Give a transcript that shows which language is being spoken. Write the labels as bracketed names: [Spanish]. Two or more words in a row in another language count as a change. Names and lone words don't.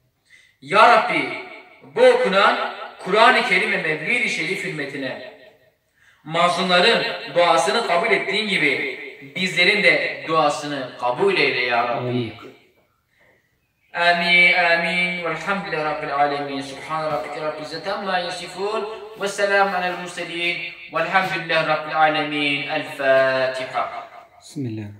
[Arabic] يا ربي, [Turkish] bu okunan Kur'an-ı Kerim ve Mevlid-i Şerif hürmetine mazlumların duasını kabul ettiğin gibi bizlerin de duasını kabul eyle ya Rabbi. Amin. Amin, amin. [Arabic] والحمد لله رب العالمين. سبحان ربك رب العزة عما يصفون. وسلام على المرسلين والحمد لله رب العالمين. الفاتحة. Bismillah.